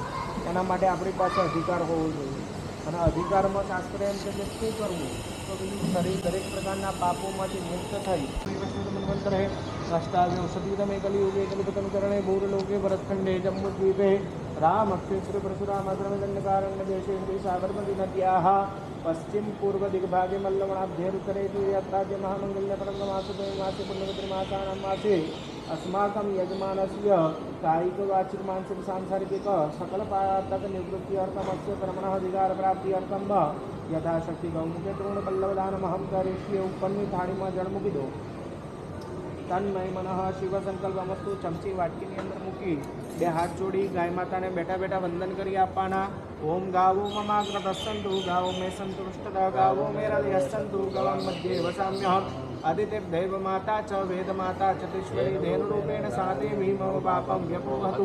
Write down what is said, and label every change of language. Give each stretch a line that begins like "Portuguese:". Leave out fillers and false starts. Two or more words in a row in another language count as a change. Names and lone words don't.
Gujarati: એના માટે આપણી પાસે અધિકાર હોવો જોઈએ. અને અધિકારમાં શાસ્ત્ર એમ છે કે શું કરવું? તો શરીર દરેક પ્રકારના પાપોમાંથી મુક્ત થઈ
Sanskrit: મનવંતર હે અષ્ટાવ્યંશતિતમે કલિયુગે કલિપતનકરણે ભૂરલોકે ભરતખંડે જમ્બુદ્વીપે રામ અક્ષેત્ર પરશુરામદ્રમદંડકારण्य देशे श्री साबरमती नद्याः पश्चिम पूर्व दिग्भागे मल्लवणाभ्यरुत्तरे यात्राद्य महामंगल्य परममासते मासे पुण्यमित्रमासानां मासे अस्माकं यजमानस्य कायिक वाचिक मानसिक सांसारिक सकल पातक निवृत्ति अर्थमस्य कर्मणः अधिकार प्राप्ति अर्थम यथाशक्ति गौमुखे तृण पल्लवदानमहं करिष्ये.
Gujarati: ઉપરની થાળીમાં જળ મૂકી દો.
Sanskrit: તન્મય મનઃ શિવ સંકલ્પમસ્તુ.
Gujarati: ચમચી વાટકીની અંદર મૂકી બે હાથ જોડી ગાય માતાને બેઠા બેઠા વંદન કરી આપવાના.
Sanskrit: ઓમ ગાવો મમાગ્રતસ્સંતુ ગાવો મે સંતુષ્ટતા ગાવો મે હૃદયસ્સંતુ ગવમ મધ્યે વસામ્યહમ આદિત્ય દૈવ માતા ચ વેદ માતા ચતુશ્વરી ધેનુરૂપેણ સાતે મમ પાપમ વ્યપોહતુ.